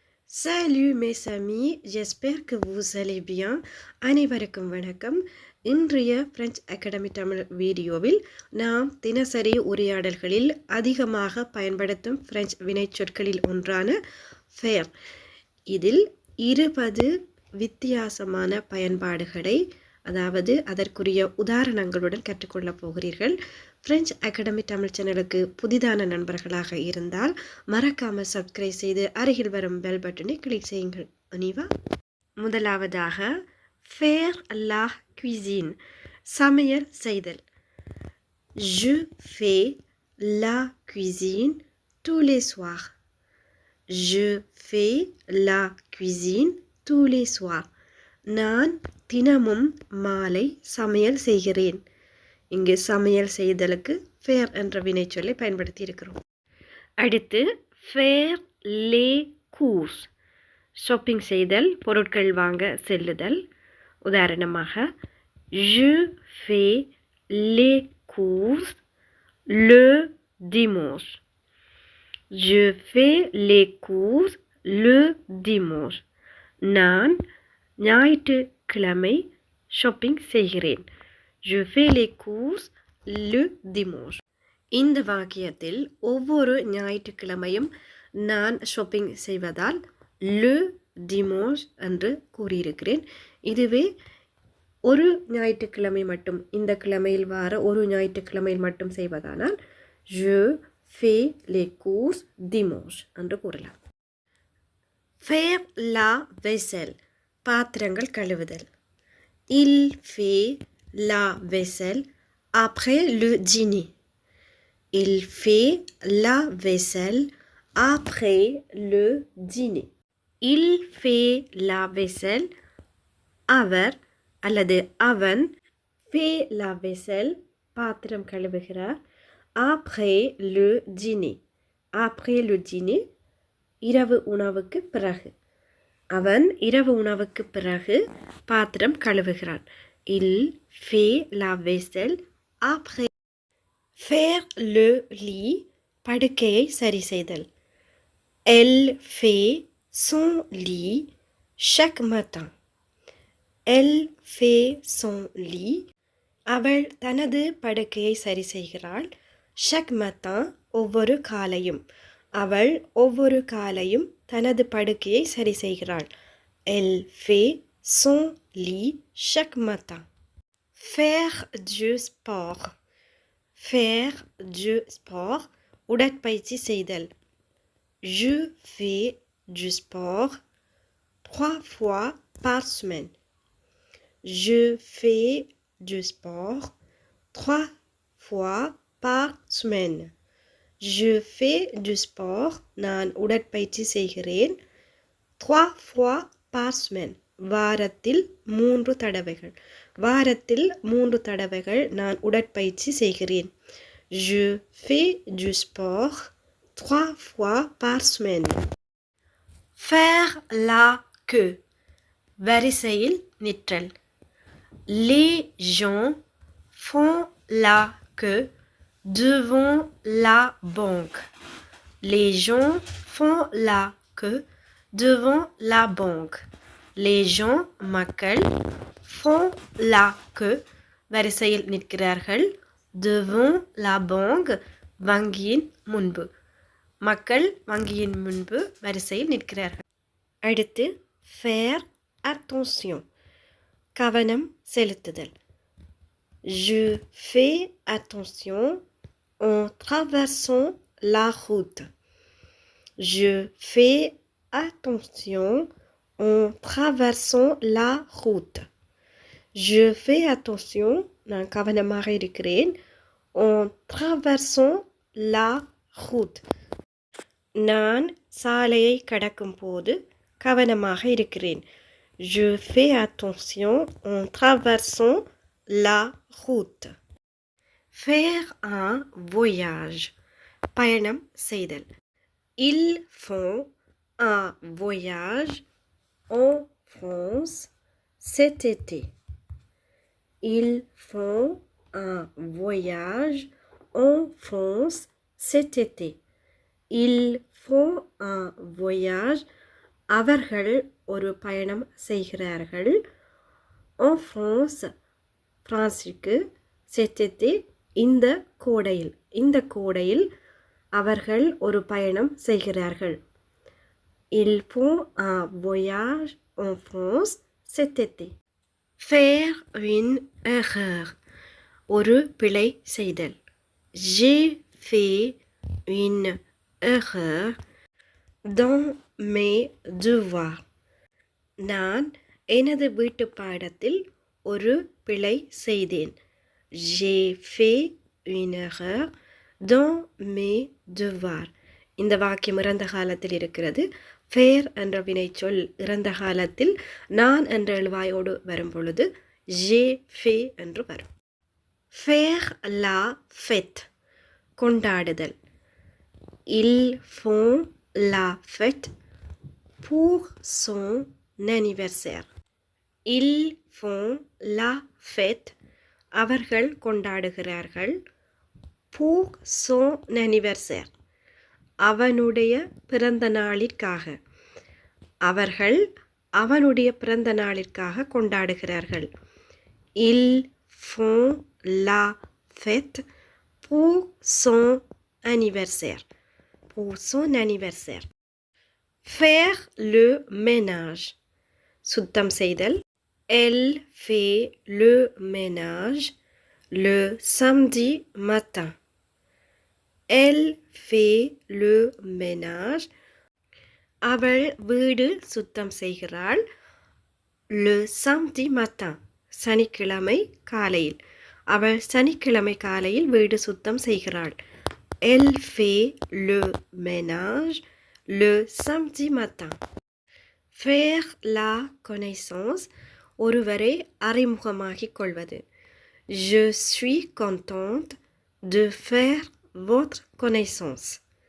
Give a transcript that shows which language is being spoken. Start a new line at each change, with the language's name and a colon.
French: Salut mes amis, j'espère que vous allez bien.
Tamil: அனைவருக்கும் வணக்கம். இன்றைய பிரெஞ்சு அகாடமி தமிழ் வீடியோவில் நாம் தினசரி உரையாடல்களில் அதிகமாக பயன்படுத்தும் பிரெஞ்சு வினைச்சொற்களில் ஒன்றான ஃபேர். இதில் 20 வித்தியாசமான பயன்பாடுகளை அதாவது அதற்குரிய உதாரணங்களுடன் கற்றுக்கொள்ளப் போகிறீர்கள். பிரெஞ்சு அகாடமி தமிழ் சேனலுக்கு புதிதான நண்பர்களாக இருந்தால் மறக்காமல் சப்ஸ்கிரைப் செய்து அருகில் வரும் பெல் பட்டனை கிளிக் செய்யுங்கள். அனிவா.
French: முதலாவதாக ஃபேர் லா cuisine,
Tamil: சமையல் செய்தல்.
French: Je fais la cuisine tous les soirs. Je fais la cuisine tous les soirs.
Tamil: நான் தினமும் மாலை சமையல் செய்கிறேன். இங்கு சமையல் செய்தலுக்கு ஃபேர் என்ற வினைச்சொல்லை பயன்படுத்தி இருக்கிறோம். அடுத்து
French: ஃபேர் லே கூர்ஸ்,
Tamil: ஷாப்பிங் செய்தல், பொருட்கள் வாங்க செல்லுதல். உதாரணமாக
French: je fais les courses le dimanche. Je fais les courses le dimanche.
Tamil: நான் ஞாயிற்றுக்கிழமை ஷாப்பிங் செய்கிறேன்.
French: Je fais les courses le dimanche.
Tamil: இந்த வாக்கியத்தில் ஒவ்வொரு ஞாயிற்றுக்கிழமையும் நான் ஷாப்பிங் செய்வதால்
French: le dimanche
Tamil: என்று கூறியிருக்கிறேன். இதுவே ஒரு ஞாயிற்றுக்கிழமை மட்டும், இந்த கிழமையில் வார ஒரு ஞாயிற்றுக்கிழமையில் மட்டும் செய்வதானால்
French: je fais les courses dimanche
Tamil: என்று கூறலாம்.
French: Faire la vaisselle,
Tamil: பாத்திரங்கள் கழுவுதல்.
French: Il fait la vaisselle après le dîner. Il fait la vaisselle après le dîner. Il fait la vaisselle,
Tamil: அவர் அல்லது அவன்,
French: fait la vaisselle
Tamil: பாத்திரம் கழுவுகிறார்,
French: après le dîner. Après le dîner
Tamil: இரவு உணவுக்கு பிறகு. அவன் இரவு உணவுக்கு பிறகு பாத்திரம் கழுவுகிறான்.
French: Il fait la vaisselle après. Faire le lit,
Tamil: படுக்கையை சரி செய்தல்.
French: Elle fait son lit chaque matin. Elle fait son lit,
Tamil: அவள் தனது படுக்கையை சரி செய்கிறாள்.
French: chaque matin,
Tamil: ஒவ்வொரு காலையும். அவள் ஒவ்வொரு காலையும் தனது படுக்கையை சரி செய்கிறாள்.
French: Elle fait son lit chaque matin. Faire du sport. Faire du sport,
Tamil: உடற்பயிற்சி செய்தல்.
French: Je fais du sport 3 fois par semaine. Je fais du sport 3 fois par semaine. Je fais du sport,
Tamil: நான் உடற்பயிற்சி செய்கிறேன்.
French: 3 fois par semaine,
Tamil: வாரத்தில் 3 தடவைகள். வாரத்தில் 3 தடவைகள் நான் உடற்பயிற்சி செய்கிறேன்.
French: Je fais du sport 3 fois par semaine. Faire la queue,
Tamil: வரிசையில் நிற்றல்.
French: Les gens font la queue devant la banque. Les gens font la queue devant la banque. Les gens,
Tamil: மக்கள்,
French: font la queue,
Tamil: வரிசையில் நிற்கிறார்கள்.
French: devant la banque,
Tamil: வங்கியின் முன்பு. மக்கள் வங்கியின் முன்பு வரிசையில் நிற்கிறார்கள். அடுத்து
French: faire attention,
Tamil: கவனம் செலுத்துதல்.
French: Je fais attention en traversant la route. Je fais attention en traversant la route. Je fais attention,
Tamil: நான் கவனமாக இருக்கிறேன்.
French: En traversant la route,
Tamil: நான் சாலையை கடக்கும் போது கவனமாக இருக்கிறேன்.
French: Je fais attention en traversant la route. Faire un voyage,
Tamil: பயணம் செய்தல்.
French: Ils font un voyage en France cet été. Ils font un voyage en France cet été. Ils font un voyage
Tamil: அவர்கள் ஒரு பயணம் செய்கிறார்கள்.
French: en France
Tamil: பிரான்சிற்கு
French: cet été
Tamil: இந்த கோடையில் அவர்கள் ஒரு பயணம் செய்கிறார்கள்.
French: Ils font un voyage en France cet été. Faire une erreur.
Tamil: ஒரு பிழை செய்தல்.
French: J'ai fait une erreur dans mes devoirs.
Tamil: நான் எனது வீட்டு பாடத்தில் ஒரு பிழை செய்தேன்.
French: J'ai fait une erreur dans mes devoirs.
Tamil: இந்த வாக்கியம் இறந்த காலத்தில் இருக்கிறது. ஃபேர் என்ற வினைச்சொல் இறந்த காலத்தில் நான் என்ற எழுவாயோடு வரும் பொழுது
French: ஜே ஃபே
Tamil: என்று வரும்.
French: ஃபேர் லா ஃபெட்
Tamil: கொண்டாடுதல்.
French: Ils font la fête pour son anniversaire. Ils font la fête
Tamil: அவர்கள் கொண்டாடுகிறார்கள்.
French: pour son anniversaire
Tamil: அவனுடைய பிறந்த நாளிற்காக. அவர்கள் அவனுடைய பிறந்த நாளிற்காக கொண்டாடுகிறார்கள்.
French: Ils font la fête pour son anniversaire. Pour son anniversaire. Faire le ménage.
Tamil: சுத்தம் செய்தல்.
French: Elle fait le ménage le samedi matin. Elle fait le ménage.
Tamil: அவள் வீடு சுத்தம் செய்கிறாள்.
French: Le samedi matin.
Tamil: சனிக்கிழமை காலையில். அவள் சனிக்கிழமை காலையில் வீடு சுத்தம் செய்கிறாள்.
French: Elle fait le ménage le samedi matin. Faire la connaissance.
Tamil: ஒருவரை அறிமுகமாகிக் கொள்வது.
French: Je suis contente de faire votre connaissance.